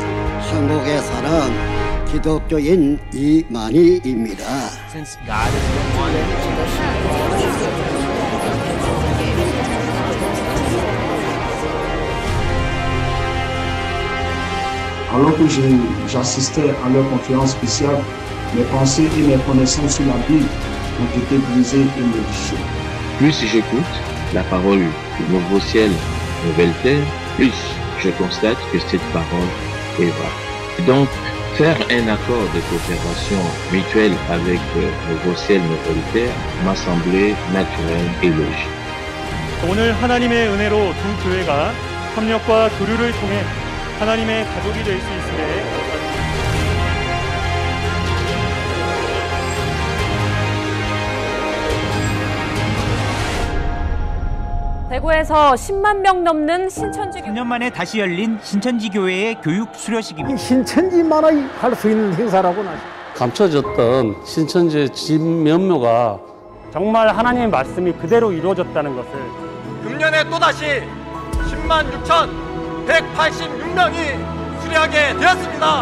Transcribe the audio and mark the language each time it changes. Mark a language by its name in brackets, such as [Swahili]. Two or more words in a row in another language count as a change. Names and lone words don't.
[Korean] 한국에서는 기독교인 이만희입니다. [French] Alors que j'assistais à leur conférence spéciale, mes pensées et mes connaissances sur la Bible ont été brisées et modifiées. Plus j'écoute la parole du nouveau ciel, nouvelle terre, plus je constate que cette parole est vraie. Donc, faire un accord de coopération mutuelle avec nouveau ciel, nouvelle terre m'a semblé naturel et logique. [Korean] 오늘 하나님의 은혜로 두 교회가 협력과 교류를 통해 하나님의 가족이 될 수 있음에 대구에서 10만 명 넘는 신천지 3년 만에 다시 열린 신천지 교회의 교육 수료식입니다. 신천지만이 할 수 있는 행사라고나. 감춰졌던 신천지의 진면모가 정말 하나님의 말씀이 그대로 이루어졌다는 것을 금년에 또다시 10만 6,186명이 수료하게 되었습니다.